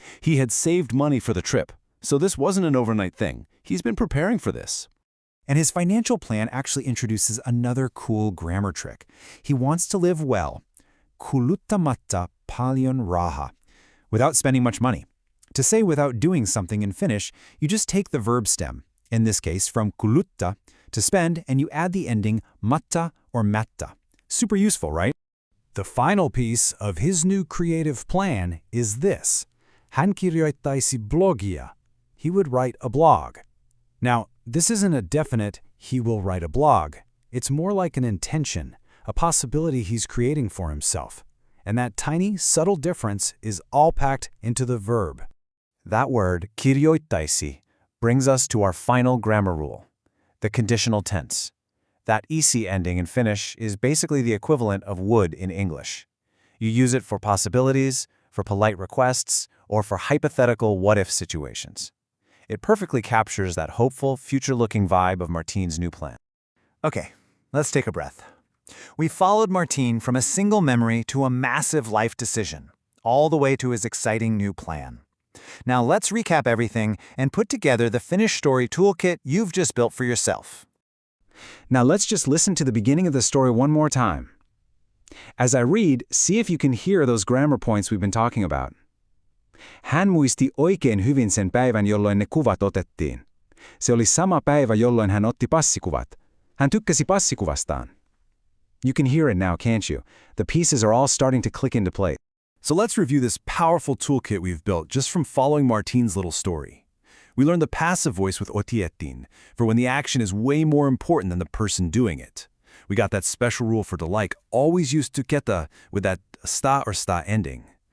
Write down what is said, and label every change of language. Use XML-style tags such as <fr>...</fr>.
<en>He had saved money for the trip, so this wasn't an overnight thing. He's been preparing for this. And his financial plan actually introduces another cool grammar trick. He wants to live well,</en> <fi>kuluttamatta paljon rahaa,</fi> <en>without spending much money. To say without doing something in Finnish, you just take the verb stem, in this case from kulutta, to spend, and you add the ending matta or matta. Super useful, right? The final piece of his new creative plan is this.</en> <fi>Hän kirjoittaisi blogia.</fi> <en>He would write a blog. Now, this isn't a definite, he will write a blog. It's more like an intention, a possibility he's creating for himself. And that tiny, subtle difference is all packed into the verb. That word, kirjoittaisi, Brings us to our final grammar rule, the conditional tense. That isi ending in Finnish is basically the equivalent of would in English. You use it for possibilities, for polite requests, or for hypothetical what-if situations. It perfectly captures that hopeful, future-looking vibe of Martine's new plan. Okay, let's take a breath. We followed Martine from a single memory to a massive life decision, all the way to his exciting new plan. Now let's recap everything and put together the Finnish story toolkit you've just built for yourself. Now let's just listen to the beginning of the story one more time. As I read, see if you can hear those grammar points we've been talking about.</en> <fi>Hän muisti oikein hyvin sen päivän, jolloin ne kuvat otettiin. Se oli sama päivä, jolloin hän otti passikuvat. Hän tykkäsi passikuvastaan.</fi> <en>You can hear it now, can't you? The pieces are all starting to click into place. So let's review this powerful toolkit we've built just from following Martine's little story. We learned the passive voice with otiettiin, for when the action is way more important than the person doing it. We got that special rule for to like, always use tyketa with that sta or sta ending.</en>